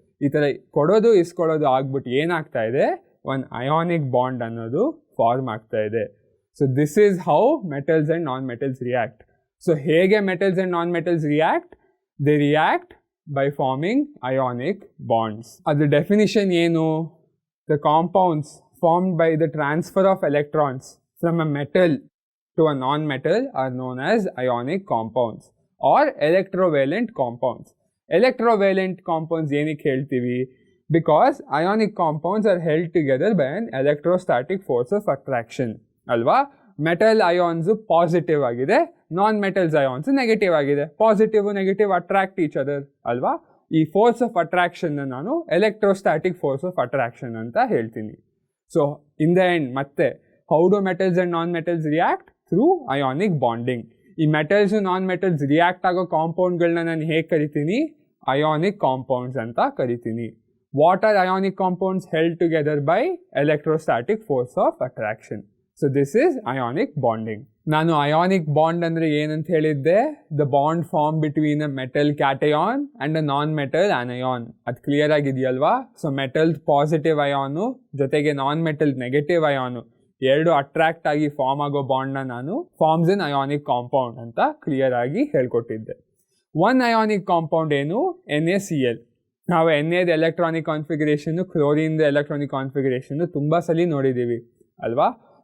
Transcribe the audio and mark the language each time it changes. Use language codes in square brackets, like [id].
[kn] ಈ ಥರ ಕೊಡೋದು ಇಸ್ಕೊಳ್ಳೋದು ಆಗ್ಬಿಟ್ಟು ಏನಾಗ್ತಾ ಇದೆ, ಒಂದು ಅಯಾನಿಕ್ ಬಾಂಡ್ ಅನ್ನೋದು ಫಾರ್ಮ್ ಆಗ್ತಾ ಇದೆ. [en] So this is how metals and non metals react. So ಹೇಗೆ metals and non metals react, they react by forming ionic bonds. [kn] ಅದ್ರ ಡೆಫಿನಿಷನ್ ಏನು, [en] The compounds formed by the transfer of electrons from a metal to a non-metal are known as ionic compounds or electrovalent compounds. Electrovalent compounds [kn] ಏನಕ್ಕೆ ಹೇಳ್ತೀವಿ, [en] because ionic compounds are held together by an electrostatic force of attraction ಅಲ್ವಾ. [kn] Metal ions positive ಆಗಿದೆ, non metals ions negative ಆಗಿದೆ. Positive negative attract each other ಅಲ್ವಾ. ಈ force of attraction ನಾನು electrostatic force of attraction ಅಂತ ಹೇಳ್ತೀನಿ. [en] So in the end ಮತ್ತೆ how do metals and non metals react, through ionic bonding. [kn] ಈ metals non metals react ಆಗೋ ಕಾಂಪೌಂಡ್ಗಳನ್ನ ನಾನು ಹೇಗೆ ಕರಿತೀನಿ, ಅಯಾನಿಕ್ ಕಾಂಪೌಂಡ್ಸ್ ಅಂತ ಕರಿತೀನಿ. [en] What are ionic compounds held together by electrostatic force of attraction? So this is ionic bonding. [kn] ನಾನು ionic bond ಅಂದರೆ ಏನಂತ ಹೇಳಿದ್ದೆ? [en] The bond formed between a metal cation and a non-metal anion. [kn] ಅದು clear ಆಗಿದೆಯಲ್ವಾ? So metal positive ಅಯಾನು ಜೊತೆಗೆ non metal negative ಅಯಾನು ಎರಡು attract ಆಗಿ form ಆಗೋ ಬಾಂಡ್ನ ನಾನು ಫಾರ್ಮ್ಸ್ ಇನ್ ಅಯಾನಿಕ್ ಕಾಂಪೌಂಡ್ ಅಂತ ಕ್ಲಿಯರ್ ಆಗಿ ಹೇಳ್ಕೊಟ್ಟಿದ್ದೆ. ಒನ್ ಅಯಾನಿಕ್ ಕಾಂಪೌಂಡ್ ಏನು? NaCl. ನಾವು ಎನ್ಎದ electronic configuration, chlorine electronic configuration ತುಂಬಾ ಸಲ ನೋಡಿದ್ದೀವಿ ಅಲ್ವಾ?